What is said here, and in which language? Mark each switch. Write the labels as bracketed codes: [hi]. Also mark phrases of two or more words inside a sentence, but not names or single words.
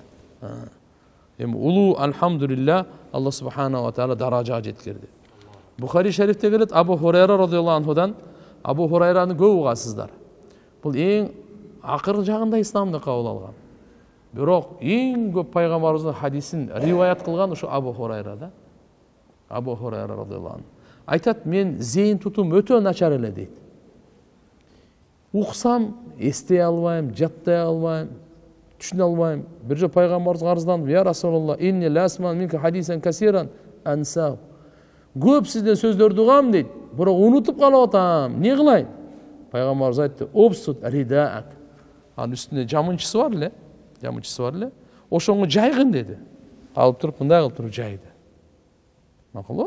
[ky] Эми улуу алхамдулилла [ar] الله سبحانه وتعالى [ky] даражага жеткирди. Бухари шарифте келет, Абу Хурайра [ar] رضي الله عنه, [ky] Абу Хурайраны көп угасыздар. Бул эң акыр жагында исламды кабыл алган. Бирок эң көп пайгамбарыбыздын хадисин риваят кылган ушу Абу Хурайра да. Абу Хурайра [ar] رضي الله عنه [ky] айтат: "Мен зейин тутум өтө начар эле" дейт. Уксам, эстей албайм, жаттай албайм, түшүнө албайм. Бир жолу пайгамбарыбызга арыздандым: [ar] "يا رسول الله إني أسمع منك حديثا كثيرا أنسى." [ky] Көп сизден сөздөрдү угам дейт, бирок унутуп калып атам. Не кылайын? Пайгамбарыбыз айтты: [ar] "ابسط رداءك." [ky] Анын үстүнө жамынчысы бар эле, жамынчысы бар эле. Ошону жайгын деди. Алып туруп мындай кылып туруп жайды. Макулбу?